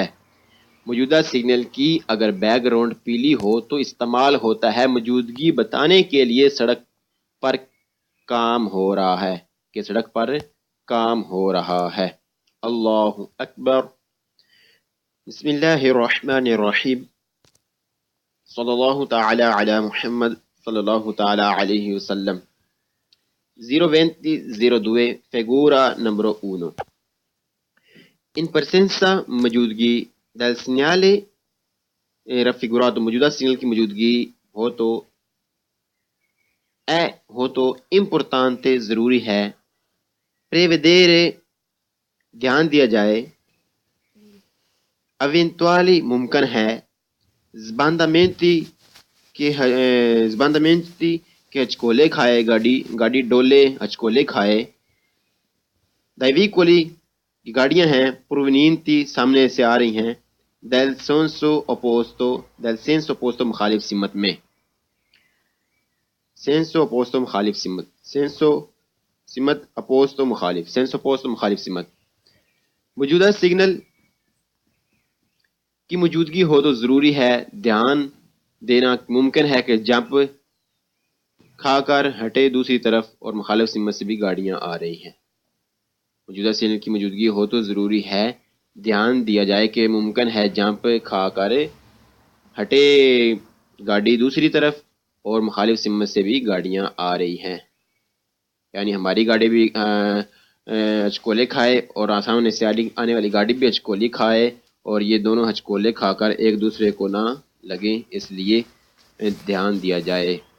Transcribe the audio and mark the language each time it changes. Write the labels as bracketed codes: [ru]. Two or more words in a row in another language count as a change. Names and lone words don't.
[ur] موجودہ سگنل کی اگر بیک گراؤنڈ پیلی ہو تو استعمال ہوتا ہے موجودگی بتانے کے لیے سڑک پر کام ہو رہا ہے، کہ سڑک پر کام ہو رہا ہے۔ [ar] اللہ اکبر۔ بسم اللہ الرحمن الرحیم۔ صلی اللہ تعالی علی محمد صلی اللہ تعالی علیہ وسلم۔ [it] 02002 figura numero 1 in presenza [ur] موجودگی [it] del segnale raffigurato [ur] موجودہ سگنل کی موجودگی ہو تو importante ضروری ہے prevedere دھیان دیا جائے eventuali ممکن ہے sbandamenti کے ہچکولے کھائے گاڑی ڈولے ہچکولے کھائے [it] dai vicoli [ur] کی گاڑیاں ہیں provenienti سامنے سے آ رہی ہیں [it] del senso opposto [ur] مخالف سمت میں [it] senso opposto [ur] مخالف سمت senso سمت opposto مخالف [it] senso opposto [ur] مخالف سمت۔ موجودہ سگنل کی موجودگی ہو تو ضروری ہے دھیان دینا ممکن ہے کہ جمپ کھا کر ہٹے دوسری طرف اور مخالف سمت سے بھی گاڑیاں آ رہی ہیں۔ موجودہ سگنل کی موجودگی ہو تو ضروری ہے دھیان دیا جائے کہ ممکن ہے جمپ کھا کر ہٹے گاڑی دوسری طرف اور مخالف سمت سے بھی گاڑیاں آ رہی ہیں، یعنی ہماری گاڑی بھی ہچکولے کھائے اور سامنے سے آنے والی گاڑی بھی ہچکولی کھائے اور یہ دونوں ہچکولے کھا کر ایک دوسرے کو نہ لگیں، اس لیے دھیان دیا جائے۔